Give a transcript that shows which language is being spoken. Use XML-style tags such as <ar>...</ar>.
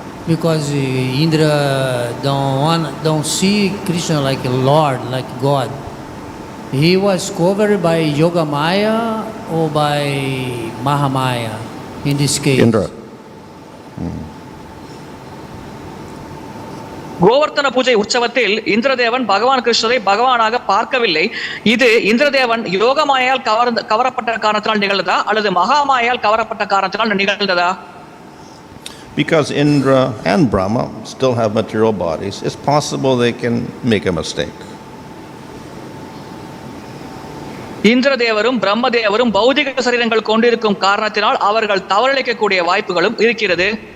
<en>Because Indra don't see Krishna like a Lord, like God. He was covered by Yoga Maya or by Mahamaya in this case. Indra.</en> <ta>Govardhana பூஜை உற்சவத்தில் இந்திரதேவன் பகவான் கிருஷ்ணரை பகவானாக பார்க்கவில்லை. இது இந்திரதேவன் யோகமாயால் கவரப்பட்ட காரணத்தினால் நிகழ்ந்ததா அல்லது மகாமாயால் கவரப்பட்ட காரணத்தினால் நிகழ்ந்ததா?</ta> <en>Because Indra and Brahma still have material bodies, it's possible they can make a mistake.</en> <ta>இந்திரதேவரும் பிரம்மதேவரும் பௌதிக சரீரங்கள் கொண்டிருக்கும் காரணத்தினால் அவர்கள் தவறிழைக்கக்கூடிய வாய்ப்புகளும் இருக்கிறது.</ta>